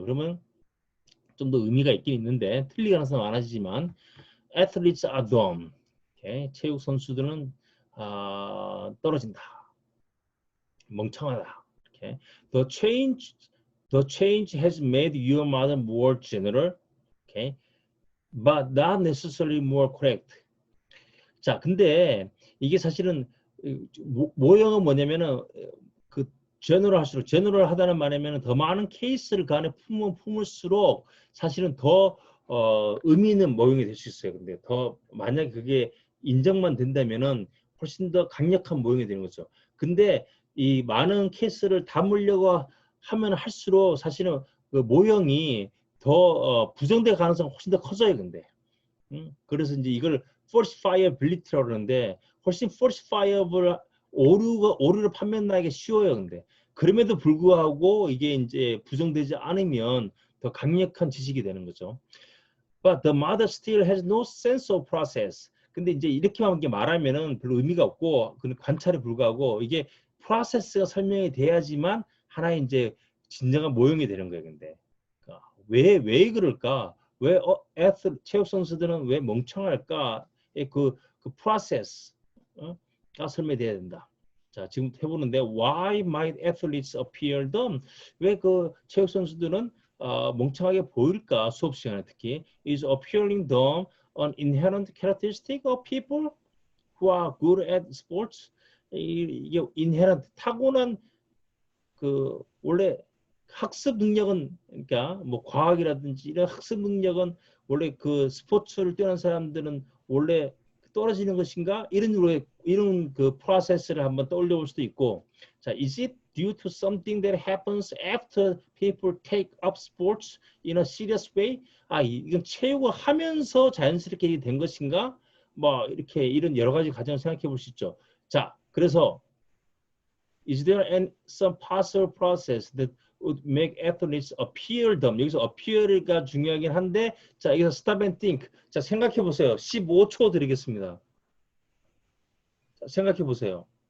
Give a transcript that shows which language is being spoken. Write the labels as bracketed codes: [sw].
[ko] 그러면 좀 더 의미가 있긴 있는데 틀릴 가능성은 많아지지만 [en] athletes are dumb. Okay? [ko] 체육 선수들은 떨어진다. 멍청하다. [en] Okay. The change has made your mother more general. Okay. But not necessarily more correct. [ko] 자, 근데 이게 사실은 모형은 뭐냐면은 그 제너럴 할수록 제너럴 하다는 말이면 더 많은 케이스를 그 안에 품을수록 사실은 더 의미 있는 모형이 될 수 있어요. 근데 더 만약에 그게 인정만 된다면은 훨씬 더 강력한 모형이 되는 거죠. 근데 이 많은 케이스를 담으려고 하면 할수록 사실은 그 모형이 더 부정될 가능성이 훨씬 더 커져요. 근데 그래서 이제 이걸 falsifiability라고 그러는데 훨씬 falsifiable 오류를 판명하기 쉬워요. 근데 그럼에도 불구하고 이게 이제 부정되지 않으면 더 강력한 지식이 되는 거죠. [en] But the mother still has no sense of process. [ko] 근데 이제 이렇게만 말하면은 별로 의미가 없고 그 관찰에 불과하고 이게 프로세스가 설명이 돼야지만 하나의 이제 진정한 모형이 되는 거예요. 근데 왜 그럴까? 왜 체육 선수들은 왜 멍청할까? 그 프로세스가 설명돼야 된다. 자, 지금 해보는데 [en] why might athletes appear dumb? [ko] 왜 그 체육 선수들은 멍청하게 보일까? 수업 시간에 특히 [en] is appearing dumb an inherent characteristic of people who are good at sports? [ko] 이게 inherent 타고난 그 원래 학습 능력은 그러니까 뭐 과학이라든지 이런 학습 능력은 원래 그 스포츠를 뛰어난 사람들은 원래 떨어지는 것인가 이런 그 프로세스를 한번 떠올려 볼 수도 있고 자 [en] is it due to something that happens after people take up sports in a serious way [ko] 이건 체육을 하면서 자연스럽게 된 것인가 뭐 이렇게 이런 여러 가지 가정을 생각해 볼 수 있죠. 자 그래서 [en] Is there some possible process that would make athletes appear dumb? [ko] 여기서 appear가 중요하긴 한데, 자, 여기서 [en] stop and think. [ko] 자, 생각해 보세요. 15초 드리겠습니다. 자, 생각해 보세요.